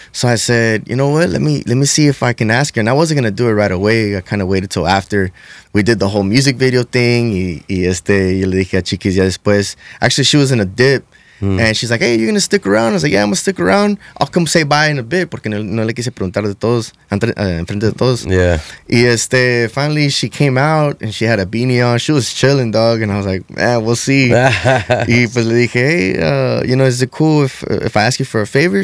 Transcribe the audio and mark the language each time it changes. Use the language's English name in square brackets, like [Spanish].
[English] So I said, you know what, let me see if I can ask her. And I wasn't gonna do it right away. I kind of waited till after we did the whole music video thing. [Spanish] Y yo le dije a Chiquis ya después. [English] Actually, she was in a dip. And she's like, hey, you're going to stick around? I was like, yeah, I'm going to stick around. I'll come say bye in a bit, [Spanish] porque no le quise preguntar de todos, [English] enfrente de todos. Yeah. Y finally she came out and she had a beanie on. She was chilling, dog. And I was like, man, we'll see. [Spanish] Y pues le dije, [English] hey, you know, is it cool if I ask you for a favor?